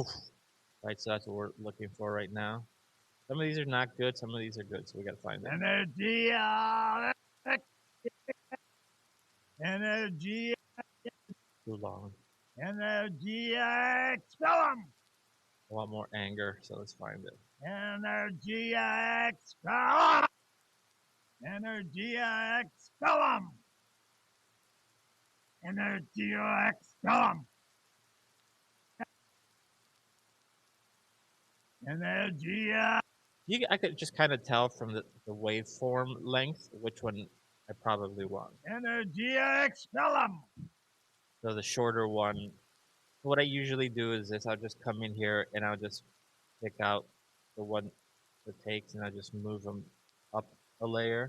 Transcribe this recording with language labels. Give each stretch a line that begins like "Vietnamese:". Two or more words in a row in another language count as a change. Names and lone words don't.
English: Right, so that's what we're looking for right now. Some of these are not good, some of these are good, so we got to find them. Energy. Energy. Too long. Energy. Expel them. a lot more anger. So let's find it. Energia expellum! Energia expellum! Energia expellum! Energia! I could just kind of tell from the waveform length which one I probably want. Energia expellum! So the shorter one. What I usually do is this: I'll just come in here and I'll just pick out the one that takes, and I just move them up a layer.